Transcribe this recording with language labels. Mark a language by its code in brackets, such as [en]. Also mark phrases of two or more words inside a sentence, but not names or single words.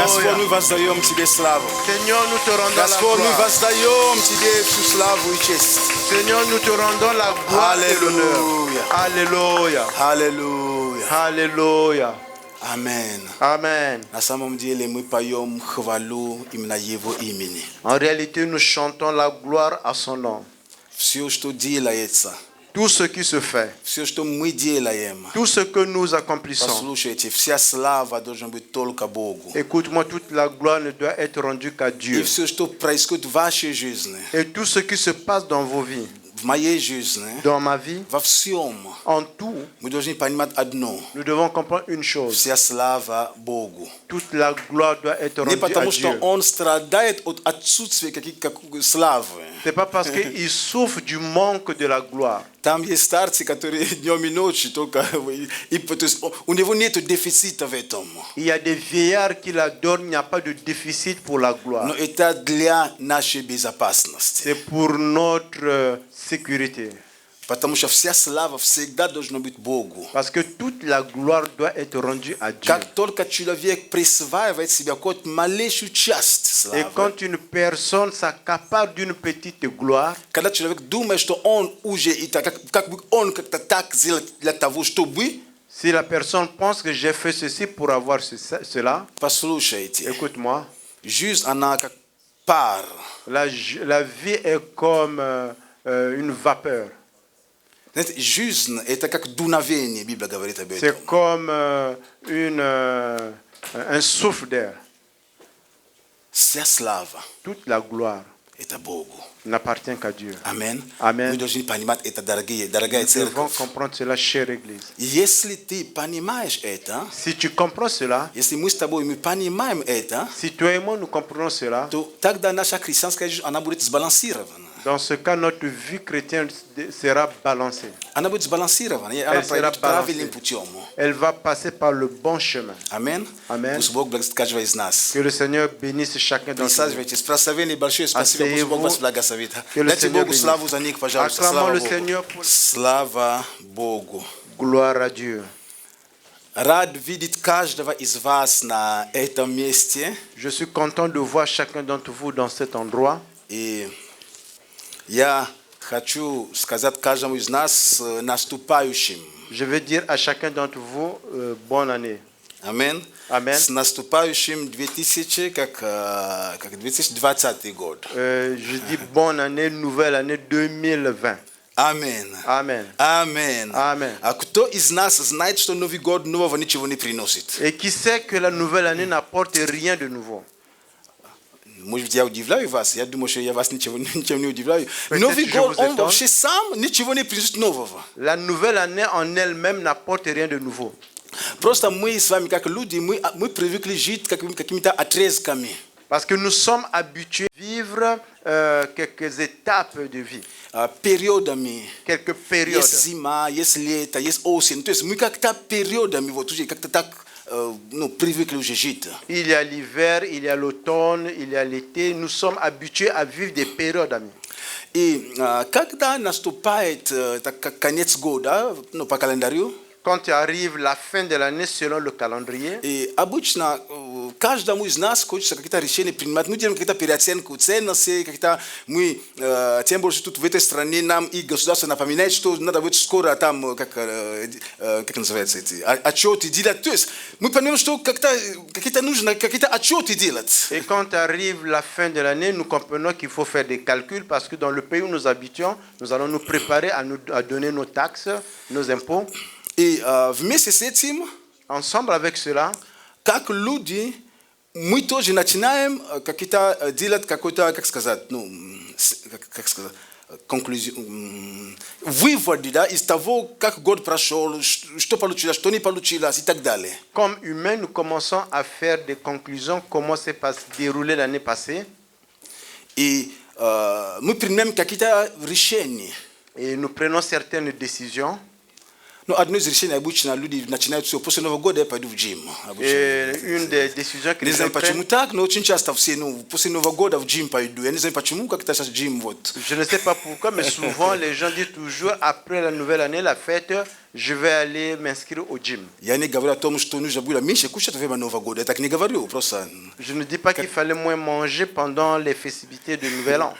[ru] Господь, ми вас даем Тебе славу. [fr] Seigneur, nous te rendons la [ru] Господь, ми [fr] gloire. [ru] вас даем Тебе всю славу и честь. [fr] Seigneur, nous te rendons la gloire et l'honneur. Alléluia. Alléluia. [ru] Аллилуйя. [fr] Alléluia. [ru] Amen. [fr] Amen. [ru] На самом деле мы поем хвалу именно Его имени. [fr] En réalité, nous chantons la gloire à son nom. [ru] Все, что делается, [fr] Tout ce qui se fait, [ru] все, что мы делаем, [fr] tout ce que nous accomplissons. [ru] послушайте, вся слава должна быть только Богу. [fr] Écoute-moi, toute la gloire ne doit être rendue qu'à [ru] И [fr] Dieu. [ru] все, что происходит в вашей жизни, [fr] Et tout ce qui se passe dans vos vies, [ru] в моей жизни, [fr] dans ma vie, [ru] во всем, [fr] en tout, [ru] мы должны понимать одно. [fr] nous devons comprendre une chose. [ru] Вся слава Богу. [fr] Toute la gloire doit être [ru] Не [fr] rendue à [ru] потому, что [fr] Dieu. [ru] Он страдает от отсутствия какой славы. [fr] Ce n'est pas parce qu'il souffre du manque de la gloire. [ru] Там есть старцы, которые днем и ночью только... то есть у него нет дефицита в этом. [fr] Il y a des vieillards qui l'adorent, il n'y a pas de déficit pour la gloire. [ru] Но это для нашей безопасности. [fr] C'est pour notre sécurité. [ru] Потому что вся слава всегда должна быть Богу. [fr] Parce que toute la gloire doit être rendue à Dieu. [ru] Как только человек присваивает себе хоть малейшую часть [fr] Et [ru] славы, [fr] quand une personne s'accapare d'une petite gloire, [ru] когда человек думает, что он уже и так, как бы он как-то так сделал для того, чтобы... [fr] si la personne pense que j'ai fait ceci pour avoir cela, [ru] Послушайте, [fr] écoute-moi, [ru] жизнь, она как пар. [fr] la vie est comme une vapeur. [ru] Знаете, жизнь – это как дуновение, Библия говорит об этом. [fr] C'est comme un souffle d'air. [ru] Вся слава [fr] Toute la gloire – [ru] это Богу. [fr] n'appartient qu'à Dieu. [ru] Аминь. Аминь. Мы должны понимать это, дорогая [fr] Nous devons [ru] церковь. [fr] comprendre cela, chère Église. [ru] Если ты понимаешь это, [fr] Si tu comprends cela, [ru] если мы с тобой мы понимаем это, [fr] si toi et moi nous comprenons cela, [ru] то тогда наша христианская жизнь, она будет сбалансирована. [fr] dans ce cas, notre vie chrétienne sera balancée. [ru] Она будет сбалансирована, и она [fr] Elle sera [ru] пройдет правильным [fr] balancée. [ru] путем. [fr] Elle va passer par le bon chemin. [ru] Аминь. Аминь. Пусть Бог благословит каждого из нас. [fr] Que le Seigneur bénisse chacun d'entre nous. [ru] Присаживайтесь. Прославление большое спасибо. Пусть Бог вас благословит. [fr] Que le [ru] Дайте [fr] Seigneur [ru] Богу [fr] bénisse. [ru] славу за них, пожалуйста. [fr] Acclamons [ru] Слава [fr] le [ru] Богу. [fr] Seigneur pour [ru] Слава Богу. [fr] gloire à Dieu. [ru] Рад видеть каждого из вас на этом месте. [fr] Je suis content de voir chacun d'entre vous dans cet endroit. [ru] И я хочу сказать каждому из нас с наступающим. [fr] Je vais dire à chacun d'entre vous, bonne année. [ru] Аминь. [fr] Amen. [ru] С наступающим 2020 год. [fr] Je dis bonne année, nouvelle année 2020. [ru] Аминь. [fr] Amen. [ru] Аминь. [fr] Amen. [ru] А кто из нас знает, что Новый год нового ничего не приносит? [fr] Et qui sait que la nouvelle année n'apporte rien de nouveau? [ru] Может быть, я удивляю вас. Я думаю, что я вас ничем не удивляю. [fr] Peut-être [ru] Новый [fr] je [ru] год, [fr] vous [ru] он [fr] étonne. [ru] вообще сам ничего не приносит нового. [fr] La nouvelle année en elle-même n'apporte rien de nouveau. [ru] Просто мы с вами, как люди, мы привыкли жить какими-то отрезками. [fr] Parce que nous sommes habitués à vivre quelques étapes de vie, [ru] Периодами. [fr] quelques périodes. [ru] Есть зима, есть лето, есть осень. То есть мы как-то периодами, вот уже как-то так [fr] prévu que j'agite. Il y a l'hiver, il y a l'automne, il y a l'été. Nous sommes habitués à vivre des périodes, amis. [ru] И когда наступает конец года, ну, по календарю, [fr] Quand arrive la fin de l'année selon le calendrier, [ru] и обычно каждому из нас хочется какие-то решения принимать. Мы делаем какие-то переоценку ценностей, какие-то мы, тем больше тут в этой стране нам и государство напоминает, что надо будет скоро там, как называется эти, отчеты делать. То есть мы понимаем, что какие-то нужно какие-то отчеты делать. [fr] et quand arrive la fin de l'année, nous comprenons qu'il faut faire des calculs parce que dans le pays où nous habitons, nous allons nous préparer à donner nos taxes, nos impôts. [ru] И вместе с этим, [fr] Ensemble avec cela, [ru] как люди, мы тоже начинаем какие-то делать какой-то, как сказать, ну, как сказать, выводы, да, из того, как год прошел, что получилось, что не получилось и так далее. [fr] comme humains, nous commençons à faire des conclusions, comment s'est déroulé l'année passée. [ru] И мы принимаем какие-то решения. [fr] Et nous prenons certaines décisions. [ru] Ну, одно из решений обычно люди начинают все, после Нового года я пойду в джим. [fr] Et une des décisions que [ru] Не [fr] les [ru] знаю [fr] gens prennent, [ru] почему так, но очень часто все, ну, после Нового года в джим пойду. Я не знаю почему, как это сейчас джим, вот. [fr] je ne sais pas pourquoi, mais souvent les gens disent toujours après la nouvelle année, la fête, je vais aller m'inscrire au gym. [ru] Я не говорю о том, что нужно было меньше кушать во время Нового года. Я так не говорю, просто... [fr] Je ne dis pas qu'il fallait moins manger pendant les festivités de Nouvel An.